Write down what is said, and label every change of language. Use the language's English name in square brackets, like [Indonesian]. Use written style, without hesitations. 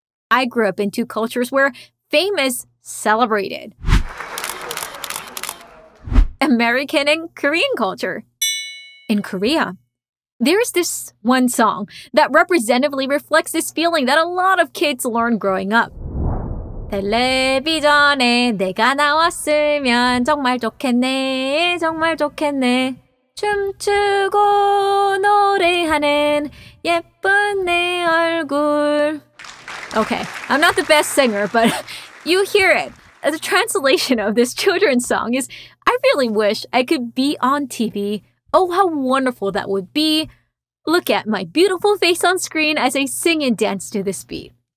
[English] I grew up in two cultures where fame is celebrated. American and Korean culture. In Korea, there's this one song that representatively reflects this feeling that a lot of kids learn growing up. [Korean] 텔레비전에 내가 나왔으면 정말 좋겠네, 정말 좋겠네. 춤추고 노래하는 예쁜 내 얼굴. [English] Okay, I'm not the best singer, but you hear it. The translation of this children's song is, I really wish I could be on TV. Oh, how wonderful that would be. Look at my beautiful face on screen as I sing and dance to this beat.